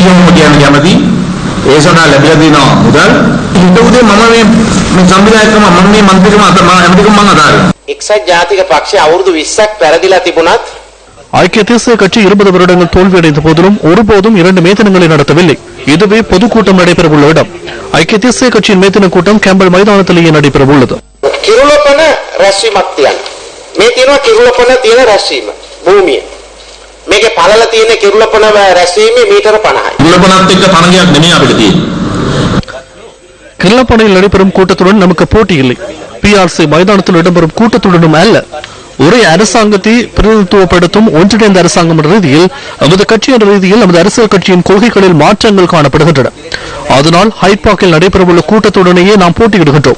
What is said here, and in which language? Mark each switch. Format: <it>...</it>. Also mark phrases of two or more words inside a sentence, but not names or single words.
<ta>ஐக்கிய தேசிய கட்சி 20 வருடங்கள் தோல்வியடைந்த போதிலும் ஒருபோதும் 2 மேதினங்களை நடத்தவில்லை. இதுவே பொதுக்கூட்டம் நடைபெறவுள்ள இடம். ஐக்கிய தேசிய கட்சியின் மேதின கூட்டம் கேம்பல் மைதானத்திலேயே நடைபெறவுள்ளது.</ta> <si>මේකේ පළල තියෙන කිරුළපන රැස්වීමේ මීටර 50යි. කිරුළපනත් එක්ක තරගයක් නෙමෙයි අපිට තියෙන්නේ.</si> <ta>கிருளப்பனையில் நடைபெறும் கூட்டத்துடன் நமக்கு போட்டி இல்லை. பிஆர்சி மைதானத்தில் இடம்பெறும் கூட்டத்துடனும் அல்ல. ஒரே அரசாங்கத்தை பிரதிநிதித்துவப்படுத்தும் ஒன்றிணைந்த அரசாங்கம் என்ற ரீதியில் நமது கட்சி என்ற ரீதியில் நமது அரசியல் கட்சியின் கொள்கைகளில் மாற்றங்கள் காணப்படுகின்றன. அதனால் ஹைட்பாக்கில் நடைபெறவுள்ள கூட்டத்துடனேயே நாம் போட்டியிடுகின்றோம்.</ta>